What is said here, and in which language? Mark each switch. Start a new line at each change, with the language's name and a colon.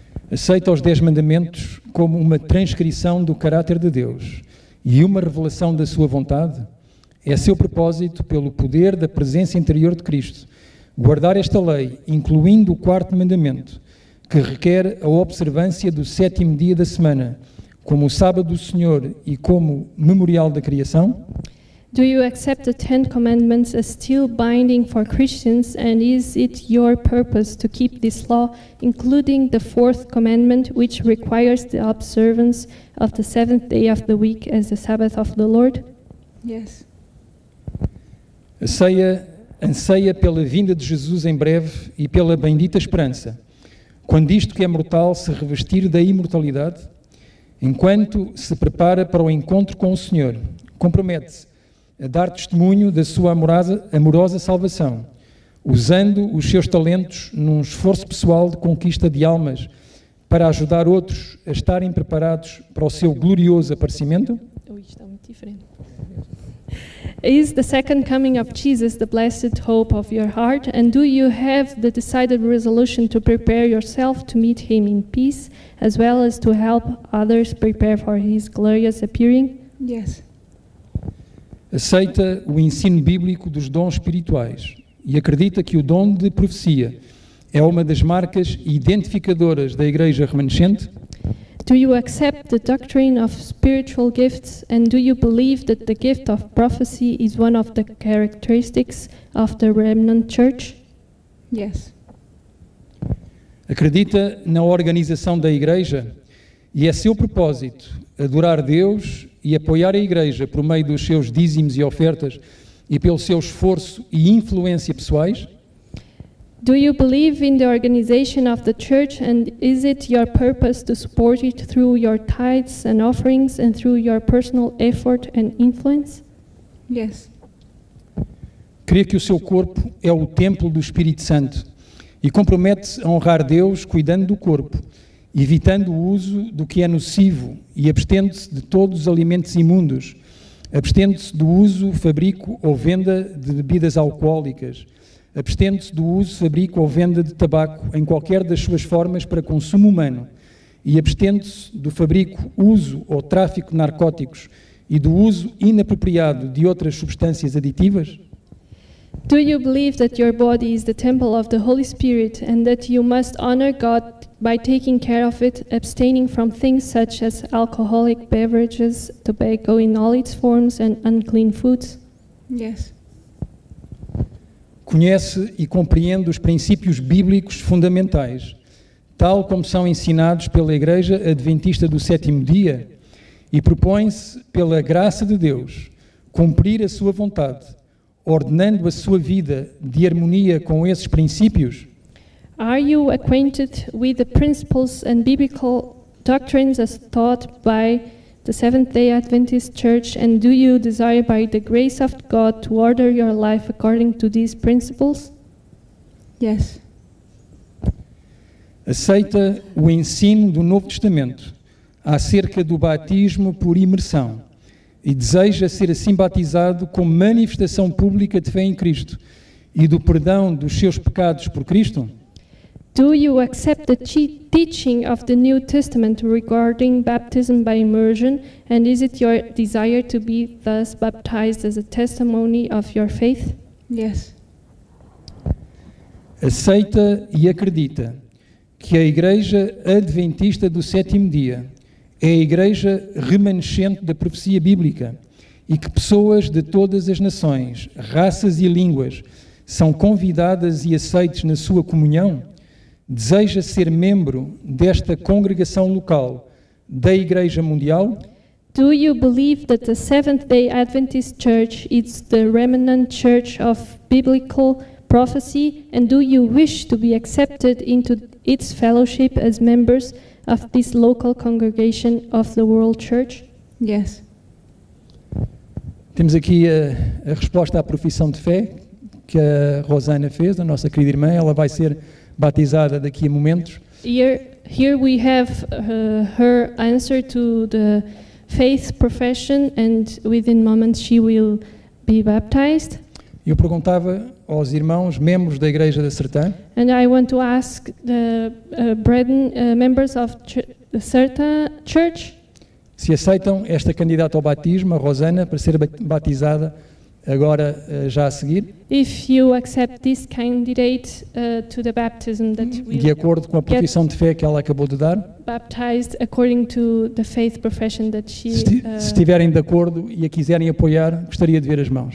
Portuguese: Aceita os 10 mandamentos como uma transcrição do caráter de Deus e uma revelação da sua vontade? É seu propósito, pelo poder da presença interior de Cristo, guardar esta lei, incluindo o 4º mandamento, que requer a observância do 7º dia da semana, como o sábado do Senhor e como memorial da criação?
English: Do you accept the 10 commandments as still binding for Christians, and is it your purpose to keep this law, including the 4th commandment, which requires the observance of the 7th day of the week as the Sabbath of the Lord? Yes.
Portuguese: Anseia pela vinda de Jesus em breve e pela bendita esperança, quando isto que é mortal se revestir da imortalidade, enquanto se prepara para o encontro com o Senhor, compromete-se a dar testemunho da sua amorosa salvação, usando os seus talentos num esforço pessoal de conquista de almas para ajudar outros a estarem preparados para o seu glorioso aparecimento? Está muito diferente.
English: Is the second coming of Jesus the blessed hope of your heart, and do you have the decided resolution to prepare yourself to meet him in peace, as well as to help others prepare for his glorious appearing? Yes.
Portuguese: Aceita o ensino bíblico dos dons espirituais e acredita que o dom de profecia é uma das marcas identificadoras da Igreja remanescente?
English: Do you accept the doctrine of spiritual gifts, and do you believe that the gift of prophecy is one of the characteristics of the remnant church? Yes.
Portuguese: Acredita na organização da Igreja e é seu propósito adorar Deus e apoiar a Igreja por meio dos seus dízimos e ofertas e pelo seu esforço e influência pessoais?
English: Do you believe in the organization of the church, and is it your purpose to support it through your tithes and offerings and through your personal effort and influence? Yes.
Portuguese: Crê que o seu corpo é o templo do Espírito Santo e compromete-se a honrar Deus cuidando do corpo, evitando o uso do que é nocivo e abstendo-se de todos os alimentos imundos, abstendo-se do uso, fabrico ou venda de bebidas alcoólicas, abstendo-se do uso, fabrico ou venda de tabaco em qualquer das suas formas para consumo humano e abstendo-se do fabrico, uso ou tráfico de narcóticos e do uso inapropriado de outras substâncias aditivas?
English: Do you believe that your body is the temple of the Holy Spirit and that you must honor God by taking care of it, abstaining from things such as alcoholic beverages, tobacco in all its forms, and unclean foods? Yes.
Portuguese: Conhece e compreende os princípios bíblicos fundamentais, tal como são ensinados pela Igreja Adventista do Sétimo Dia, e propõe-se, pela graça de Deus, cumprir a sua vontade, ordenando a sua vida de harmonia com esses princípios?
English: Are you acquainted with the principles and biblical doctrines as taught by the Seventh-day Adventist Church, and do you desire by the grace of God to order your life according to these principles? Yes.
Portuguese: Aceita o ensino do Novo Testamento acerca do batismo por imersão e deseja ser assim batizado como manifestação pública de fé em Cristo e do perdão dos seus pecados por Cristo?
English: Do you accept the teaching of the New Testament regarding baptism by immersion, and is it your desire to be thus baptized as a testimony of your faith? Yes.
Portuguese: Aceita e acredita que a Igreja Adventista do Sétimo Dia é a Igreja remanescente da profecia bíblica e que pessoas de todas as nações, raças e línguas são convidadas e aceites na sua comunhão? Deseja ser membro desta congregação local da Igreja Mundial?
English: Do you believe that the Seventh-day Adventist Church is the remnant church of biblical prophecy, and do you wish to be accepted into its fellowship as members of this local congregation of the World Church? Yes.
Portuguese: Temos aqui a resposta à profissão de fé que a Rosana fez, a nossa querida irmã. Ela vai ser batizada daqui a momentos.
English: Here we have her answer to the faith profession, and within moments she will be baptized.
Portuguese: Eu perguntava aos irmãos, membros da Igreja da Sertã,
English: And I want to ask the brethren, members of the Serta Church,
Portuguese: se aceitam esta candidata ao batismo, a Rosana, para ser batizada agora, já a seguir,
English: if you accept this candidate to the baptism that
Portuguese: de
English: will
Portuguese: acordo com a profissão de fé que ela acabou de dar.
English: baptized according to the faith profession that she.
Portuguese: Se estiverem de acordo e a quiserem apoiar, gostaria de ver as mãos.